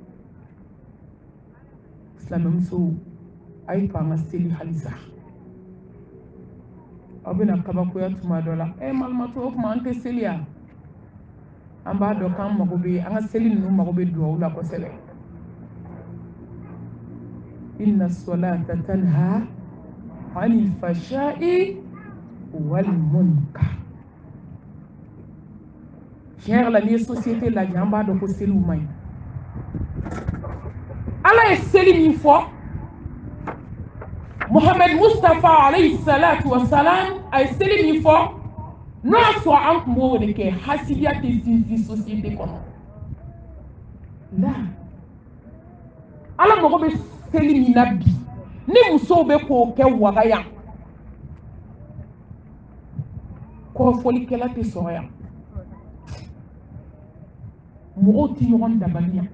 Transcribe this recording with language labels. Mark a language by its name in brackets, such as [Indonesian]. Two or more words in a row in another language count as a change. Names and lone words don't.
[Bambara] Silamɛmusow a ye to an ka seli halisa. Aw bɛna kabakoya tuma dɔ la malimatɔ o tuma an tɛ seli yan, an b'a dɔn k'an mago bɛ an ka seli ninnu mago bɛ duwawu la kosɛbɛ. [Arabic] إن الصلاة تنهى عن الفحشاء والمنكر. [Bambara] Tiɲɛ yɛrɛ la n'i ye société lajɛ an b'a dɔn ko seliw man ɲi. Ala ye seli min fɔ Muhammad Mustafa [Arabic] عليه الصلاة والسلام [Bambara] a ye seli min fɔ n'o y'a sɔrɔ an tun b'o de kɛ hasidiya tɛ sinsin société kɔnɔ. La Ala mago bɛ seli min na bi ni musow bɛ k'o kɛ waga yan kɔrɔfɔlikɛla tɛ sɔrɔ yan, mɔgɔw tɛ ɲɔgɔn dabali yan.